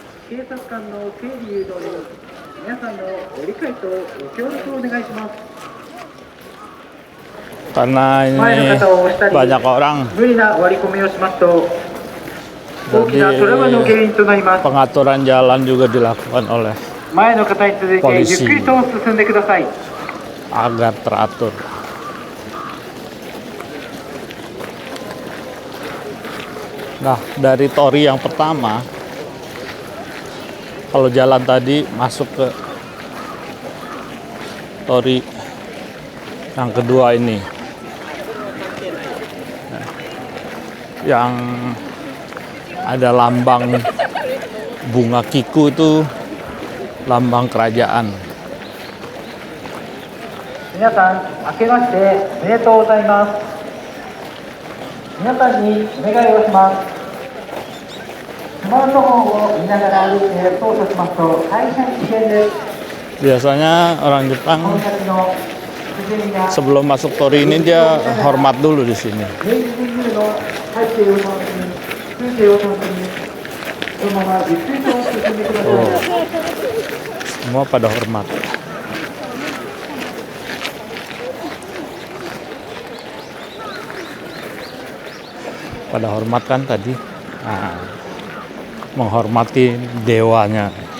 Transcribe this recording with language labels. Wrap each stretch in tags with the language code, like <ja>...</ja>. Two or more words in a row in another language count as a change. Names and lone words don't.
<ja>警察官の警備誘導に皆さんのご理解とご協力をお願いします。</ja> <id>Karena ini banyak orang,</id> <ja>無理な割り込みをしますと大き</ja> <id>jadi</id> <ja>なトラブルの原因となります。</ja> <id>pengaturan jalan juga dilakukan oleh</id> <ja>前の方に続いてゆっくりと進んでください。</ja> <id>agar teratur. Nah, dari tori yang pertama, kalau jalan tadi masuk ke tori yang kedua ini, yang ada lambang bunga kiku, itu lambang kerajaan.</id> <ja>皆さん、明けましておめでとうございます。皆さんにお願いをします。スマートフォンを見ながら歩いて操作しますと大変危険です。</ja> <id>Biasanya orang Jepang</id> <ja>この先の不全や</ja> <id>sebelum masuk tori ini dia hormat dulu di sini.</id> <ja>明治神宮の背景を楽しみ、風景を楽しみ、そのままゆっくりと進んでください。</ja> <id>Semua pada hormat. Pada hormat kan tadi, nah, menghormati dewanya.</id>